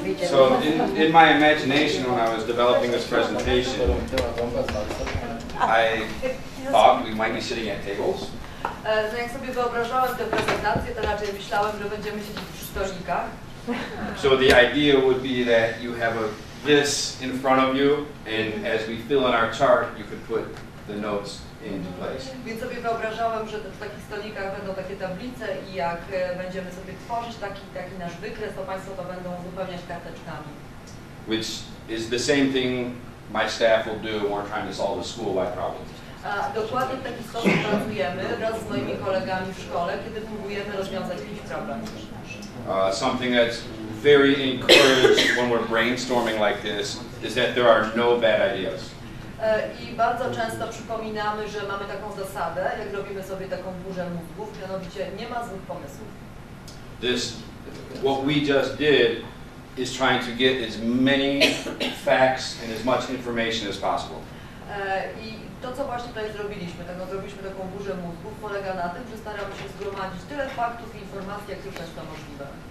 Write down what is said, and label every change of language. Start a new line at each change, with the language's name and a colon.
English: So in my imagination, when I was developing this presentation, I thought we might be sitting at tables.
Polish: No jak sobie wyobrażałem tę prezentację, to raczej myślałem, że będziemy siedzieć przy stolikach.
English: So the idea would be that you have this in front of you, and as we fill in our chart, you could put the notes into place.
Polish: Więc sobie wyobrażałem, że w takich stolikach będą takie tablice i jak będziemy sobie tworzyć taki nasz wykres, to Państwo to będą uzupełniać karteczkami.
English: Which is the same thing my staff will do when we're trying to solve a school-wide problem.
Polish: A dokładnie w taki sposób pracujemy wraz z moimi kolegami w szkole, kiedy próbujemy rozwiązać jakiś problem.
English: Something that's very encouraged when we're brainstorming like this is that there are no bad ideas.
Polish: I bardzo często przypominamy, że mamy taką zasadę, jak robimy sobie taką burzę mózgów, mianowicie nie ma złych pomysłów.
English: What we just did is trying to get as many facts and as much information as possible.
Polish: I to, co właśnie tutaj zrobiliśmy taką burzę mózgów, polega na tym, że staramy się zgromadzić tyle faktów i informacji, jak tylko jest to możliwe.